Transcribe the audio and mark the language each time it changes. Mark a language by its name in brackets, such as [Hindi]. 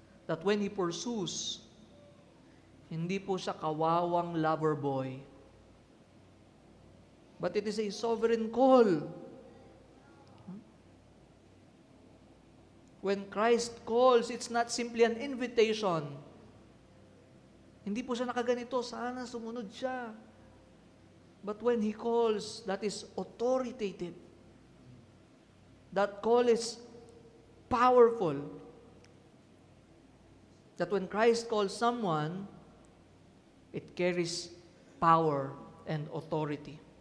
[English] That when He pursues, [Filipino] hindi po siya kawawang [English] lover boy, but it is a sovereign call. When Christ calls, it's not simply an invitation. [Filipino] Hindi po siya nakaganito, sana sumunod siya. [English] But when He calls, that is authoritative. That call is powerful. That when Christ calls someone, it carries power and authority.